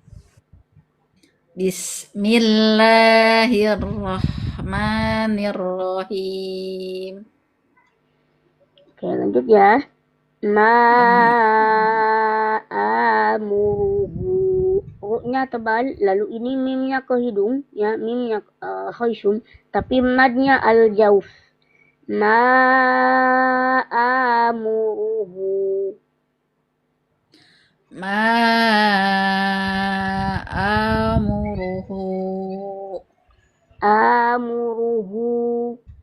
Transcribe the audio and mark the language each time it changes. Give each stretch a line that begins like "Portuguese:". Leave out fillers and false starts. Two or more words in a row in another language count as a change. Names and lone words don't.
Arabic: Bismillahirrahmanirrahim.
Indonesian: Oke, lanjut ya. Ma'amuruhu. Ru-nya tebal, lalu ini mimnya ke hidung, ya, mimnya khaysum, tapi madnya al-jauf.
Arabic: Ma'amuruhu. Ma'amuruhu. Amuruhu.